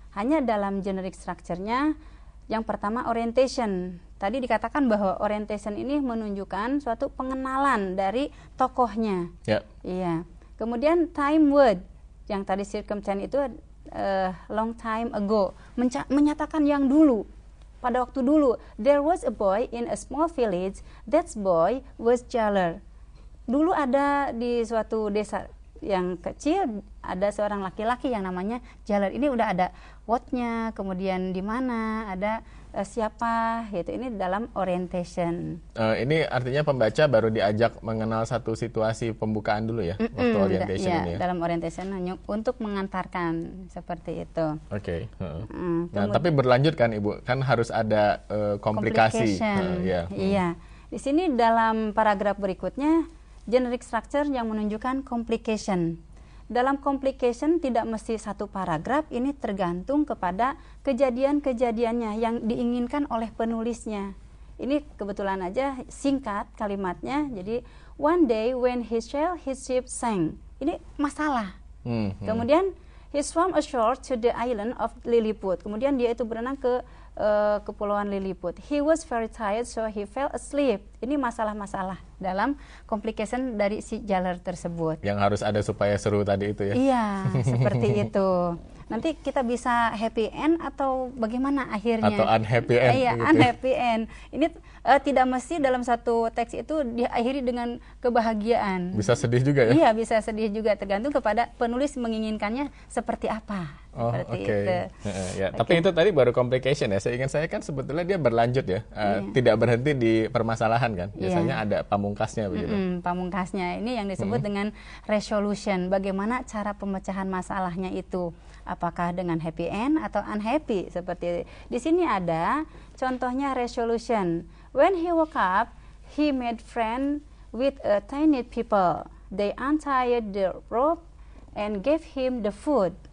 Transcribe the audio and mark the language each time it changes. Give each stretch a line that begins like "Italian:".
Indonesian: Hanya dalam generic structure-nya, yang pertama orientation. Tadi dikatakan bahwa orientation ini menunjukkan suatu pengenalan dari tokohnya. Iya. Kemudian time word, yang tadi circumstance itu long time ago, menyatakan yang dulu, pada waktu dulu.
English: There was a boy in a small village, that boy was Jaller.
Indonesian: Dulu ada di suatu desa yang kecil, ada seorang laki-laki yang namanya Jaller. Ini udah ada what-nya, kemudian di mana, ada siapa, gitu. Ini dalam orientation. Ini artinya pembaca baru diajak mengenal satu situasi pembukaan dulu ya, waktu orientation ini ya? Dalam orientation hanya untuk mengantarkan, seperti itu. Oke. Nah, tapi berlanjut kan Ibu, kan harus ada komplikasi. Iya. Di sini dalam paragraf berikutnya, generic structure yang menunjukkan complication. Dalam complication tidak mesti satu paragraf, ini tergantung kepada kejadian-kejadiannya yang diinginkan oleh penulisnya. Ini kebetulan aja singkat kalimatnya, jadi
English: one day when he sailed his ship sank.
Indonesian: Ini masalah.
English: Kemudian he swam ashore to the island of Lilliput.
Indonesian: Kemudian dia itu berenang ke Kepulauan Lilliput.
English: He was very tired so he fell asleep.
Indonesian: Ini masalah-masalah dalam complication dari si Jaller tersebut. Yang harus ada supaya seru tadi itu ya? Iya, seperti itu. Nanti kita bisa happy end atau bagaimana akhirnya? Atau unhappy end. Iya, gitu. Unhappy end. Ini tidak mesti dalam satu teks itu diakhiri dengan kebahagiaan. Bisa sedih juga ya? Iya, bisa sedih juga, tergantung kepada penulis menginginkannya seperti apa. Seperti itu. Tapi itu tadi baru complication ya. Seingat saya kan sebetulnya dia berlanjut ya, tidak berhenti di permasalahan kan. Biasanya ada pamungkasnya begitu. Pamungkasnya ini yang disebut dengan resolution. Bagaimana cara pemecahan masalahnya itu? Apakah dengan happy end atau unhappy, seperti di sini ada contohnya resolution.
English: When he woke up, he made friend with a tiny people. They untied the rope and gave him the food.